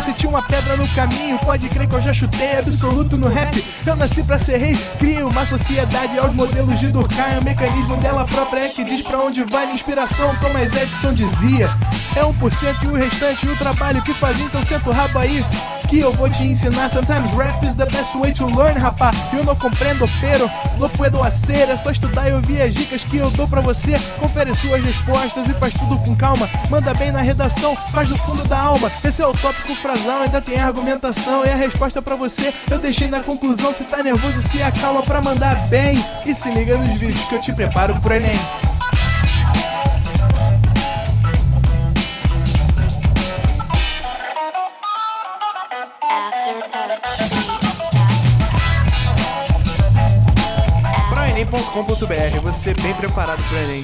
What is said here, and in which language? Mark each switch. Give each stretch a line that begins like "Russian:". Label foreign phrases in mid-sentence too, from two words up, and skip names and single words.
Portuguese: Se tinha uma pedra no caminho, pode crer que eu já chutei absoluto no rap. Eu nasci pra ser rei, criei uma sociedade aos modelos de Durkheim. O mecanismo dela própria é que diz pra onde vai minha inspiração. Thomas Edison dizia: é 1% e o restante o trabalho que faz. Então senta o rabo aí que eu vou te ensinar.
English: Sometimes rap is the best way to learn,
Portuguese: rapá. Eu não compreendo,
Spanish: pero não puedo hacer.
Portuguese: É só estudar e ouvir as dicas que eu dou pra você. Confere suas respostas e faz tudo com calma. Manda bem na redação, faz do fundo da alma. Esse é o tópico frasal, ainda tem argumentação. E a resposta pra você eu deixei na conclusão. Se tá nervoso, se acalma pra mandar bem. E se liga nos vídeos que eu te preparo pro Enem. Proenem.com.br, você bem preparado pro Enem.